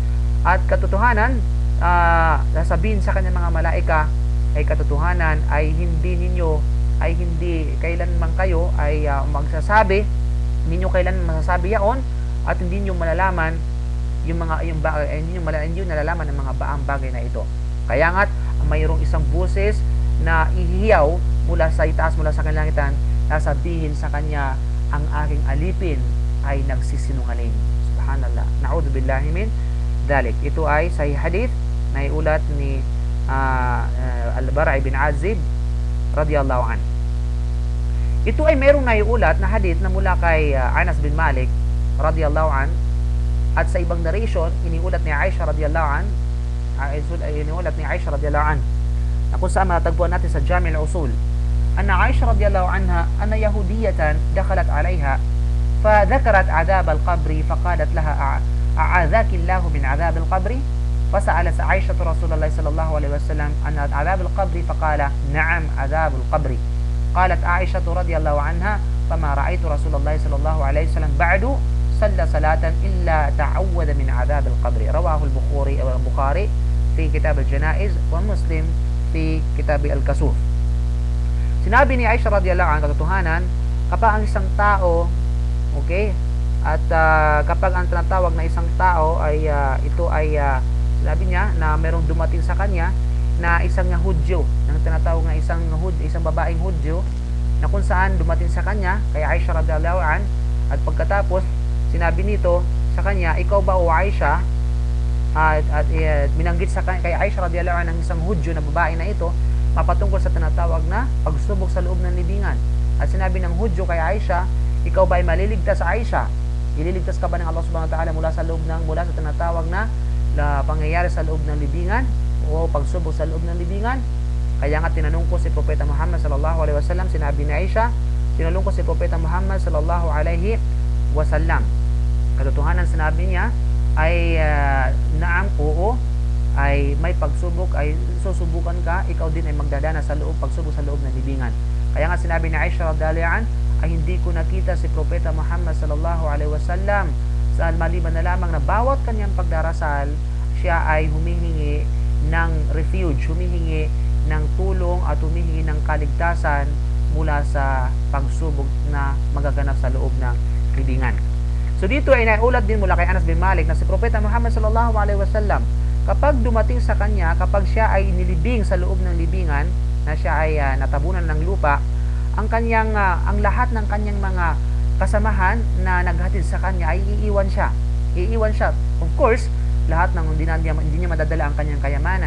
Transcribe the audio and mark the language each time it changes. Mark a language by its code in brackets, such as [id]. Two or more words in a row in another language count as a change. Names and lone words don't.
[tl] At katotohanan, sasabihin sa kanyang mga malaika, ay katotohanan ay hindi kailanman kayo ay magsasabi, hindi nyo kailanman masasabi yaon, at hindi nyo malalaman hindi nyo nalalaman ang mga baang bagay na ito. Kaya nga't mayroong isang buses na ihiyaw mula sa itaas, mula sa kalangitan, sasabihin sa kanya, ang aking alipin ay nagsisinungaling. Subhanallah. [ar] نعوذ بالله من ذلك. [tl] Ito ay sahih hadith na iulat ni Al-Bara' ibn Azib [ar] رضي الله عن. [tl] Ito ay merong naiulat na hadith na mula kay Anas bin Malik [ar] رضي الله عن, [tl] at sa ibang narration iniulat ni Aisha [ar] رضي الله عن, [tl] na kung saan matatagpuan natin sa Jami' al-Usul, [ar] أن عائشة رضي الله عنها أن يهودية دخلت عليها فذكرت عذاب القبر فقالت لها أعاذاك الله من عذاب القبر فسألت عائشة رسول الله صلى الله عليه وسلم عن عذاب القبر فقال نعم عذاب القبر قالت عائشة رضي الله عنها فما رأيت رسول الله صلى الله عليه وسلم بعد صلى صلاة إلا تعوذ من عذاب القبر. رواه البخاري في كتاب الجنائز ومسلم في كتاب الكسوف. [tl] Sinabi ni Aisha [ar] رضي الله عنها, [tl] katotohanan, kapag ang isang tao, okay, at kapag ang tinatawag na isang tao ay sinabi niya na merong dumating sa kanya na isang Hudyo, ang tinatawag na isang babaeng Hudyo, na kung saan dumating sa kanya kay Aisha [ar] رضي الله عنها, [tl] at pagkatapos sinabi nito sa kanya, ikaw ba o Aisha, at minanggit sa kay Aisha [ar] رضي الله عنها [tl] ng isang Hudyo na babae na ito mapatungkol sa tinatawag na pagsubok sa loob ng libingan. At sinabi ng Hudyo kay Aisha, ikaw ba ay maliligtas, Aisha? Ililigtas ka ba ng Allah [ar] سبحانه وتعالى [tl] mula sa tinatawag na pangyayari sa loob ng libingan o pagsubok sa loob ng libingan? Kaya nga tinanong ko si Propeta Muhammad [ar] صلى الله عليه وسلم, [tl] sinabi ni Aisha, tinanong ko si Propeta Muhammad [ar] صلى الله عليه وسلم. [tl] Katotohanan sinabi niya ay naam, oo, ay may pagsubok, ay susubukan ka, ikaw din ay magdadana sa pagsubok sa loob ng libingan. Kaya nga sinabi ni Aisha [ar] رضي الله عنها, [tl] ay hindi ko nakita si Propeta Muhammad [ar] صلى الله عليه وسلم [tl] sa maliban na lamang na bawat kanyang pagdarasal, siya ay humihingi ng refuge, humihingi ng tulong at humihingi ng kaligtasan mula sa pagsubok na magaganap sa loob ng libingan. So dito ay naulat din mula kay Anas bin Malik na si Propeta Muhammad [ar] صلى الله عليه وسلم, [tl] kapag dumating sa kanya, kapag siya ay nilibing sa loob ng libingan, na siya ay natabunan ng lupa, ang lahat ng kanyang mga kasamahan na naghatid sa kanya ay iiwan siya. Iiwan siya. [en] Of course, [tl] lahat ng hindi niya madadala ang kanyang kayamanan.